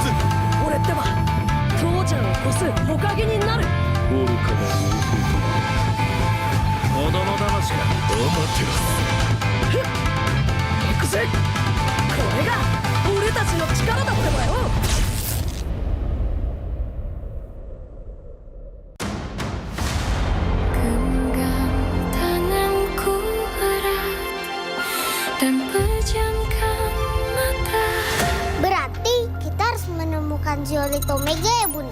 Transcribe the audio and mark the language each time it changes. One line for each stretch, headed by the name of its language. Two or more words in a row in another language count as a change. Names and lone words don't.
Japanese: 俺ってば父ちゃんを越す火影になる。愚かな弟。子供騙しか。行くぜ。これが俺たちの力だってばよ。
Indonesian: Berarti kita harus menemukan Zeolite Omega ya, Bunda?